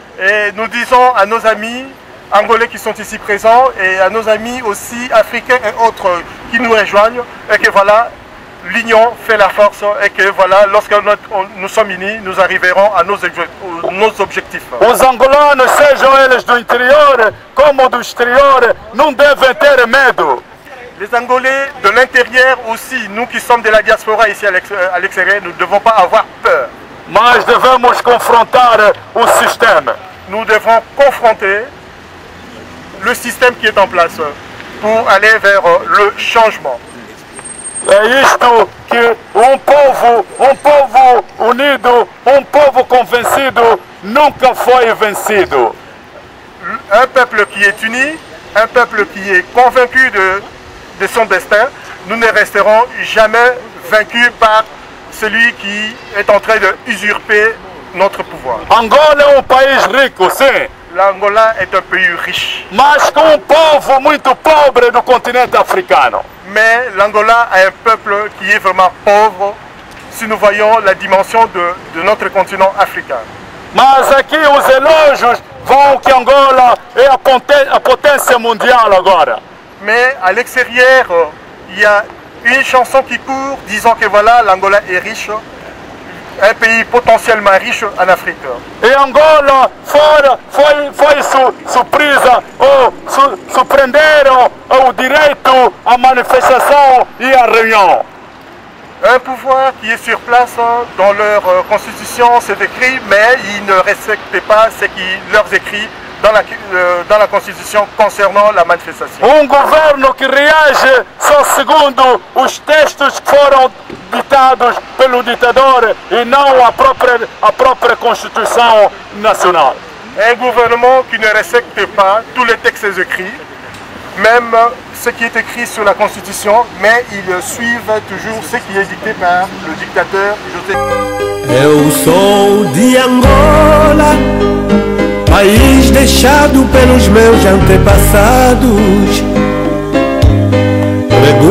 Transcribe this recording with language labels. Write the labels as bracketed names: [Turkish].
[French] Et nous disons à nos amis angolais qui sont ici présents et à nos amis aussi africains et autres qui nous rejoignent, et que voilà, l'union fait la force et que voilà, lorsque nous sommes unis, nous arriverons à nos objectifs. [Portuguese] Os angolanos, sejam eles do interior como do exterior, não devem ter medo. [French] Les Angolais de l'intérieur aussi, nous qui sommes de la diaspora ici à l'extérieur, nous ne devons pas avoir peur. [Portuguese] Mas devemos confrontar o sistema. [French] Nous devons confronter le système qui est en place pour aller vers le changement. [Portuguese] É isto que um povo unido, um povo convencido nunca foi vencido. [French] Un peuple qui est uni, un peuple qui est convaincu de son destin, nous ne resterons jamais vaincus par celui qui est en train de usurper notre pouvoir. [Portuguese] Angola é um país rico, sim, [French] L'Angola est un pays riche, [Portuguese] mas com um povo muito pobre do continente africano. [French] mais l'Angola a un peuple qui est vraiment pauvre si nous voyons la dimension de notre continent africain. [Portuguese] Mas aqui os elogios vão que Angola é a potência mundial agora. [French] Mais à l'extérieur, il y a une chanson qui court disant que voilà, l'Angola est riche, un pays potentiellement riche en Afrique. [Portuguese] E Angola foi surpresa ou surpreenderam o direito à manifestação e à réunion. [French] Un pouvoir qui est sur place dans leur constitution, c'est écrit, mais ils ne respectent pas ce qui leur est écrit dans la constitution concernant la manifestation. [Portuguese] Governo que reage só segundo os textos que foram ditados pelo ditador e não a própria Constituição Nacional. [French] Un gouvernement qui ne respecte pas tous les textes écrits, même ce qui est écrit sur la Constitution, mais ils suivent toujours ce qui est dicté par le dictateur José. [Portuguese] Eu sou de Angola, país deixado pelos meus antepassados. Pergunte-me por quê que vivo longe